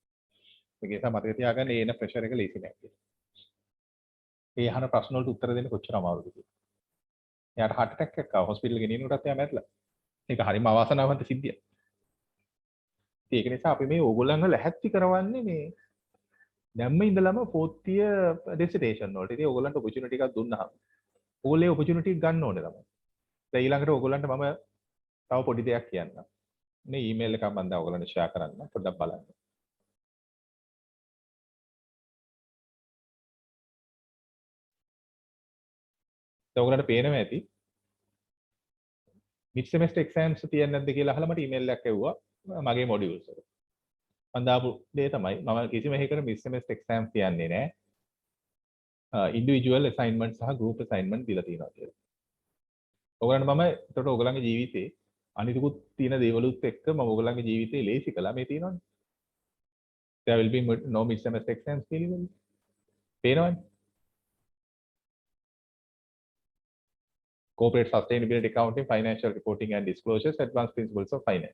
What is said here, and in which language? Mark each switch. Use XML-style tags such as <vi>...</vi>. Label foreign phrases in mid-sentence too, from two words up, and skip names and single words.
<si>මේක නිසා මතක තියාගන්න එන ප්‍රෙෂර් එක ලේසි නෑ කියලා. ඒ අහන ප්‍රශ්න වලට උත්තර දෙන්න කොච්චර අමාරුද කියලා. එයාට</si> <en>heart attack</en> <si>එකක් ආවා හොස්පිටල් එකේ ගෙනියනකොටත් එයා මැරිලා. ඒක හරිම අවාසනාවන්ත සිද්ධියක්. ඒක නිසා අපි මේ ඕගොල්ලන්ව ලැහැත්ති කරවන්නේ මේ දැම්ම ඉඳලම</si> <en>4th year dissertation</en> <si>වලට. ඉතින් ඕගොල්ලන්ට opportunity එකක් දුන්නාම ඕගොල්ලෝ opportunity එක ගන්න ඕනේ තමයි. දැන් ඊළඟට ඕගොල්ලන්ට මම තව පොඩි දෙයක් කියන්නම්. මේ ඊමේල් එකක් මම දැන් ඕගොල්ලන්ට share කරන්න පොඩ්ඩක් බලන්න. දැන් ඕගොල්ලන්ට පේනවා ඇති</si> <en>mid semester exams</en> <si>තියන්නේ නැද්ද කියලා අහලා මට ඊමේල් එකක් එව්වා මගේ modules වල. මම දාපු දේ තමයි මම කිසිම හේකර</si> <en>mid semester exams</en> <si>තියන්නේ නැහැ.</si> <en>individual assignment</en> <si>සහ</si> <en>group assignment</en> <si>දීලා තියෙනවා කියලා. ඔයගලන්ට මම එතකොට ඔයගලන්ගේ ජීවිතේ අනිතිකුත් තියෙන දේවලුත් එක්ක මම ඔයගලන්ගේ ජීවිතේ ලේසි කළා මේ තියෙනවනේ.</si> <en>There will be no mid semester exams කියලා.</en> <si>පේනවනේ.</si> <en>Corporate sustainability accounting, financial reporting and disclosures, advanced principles of finance.</en>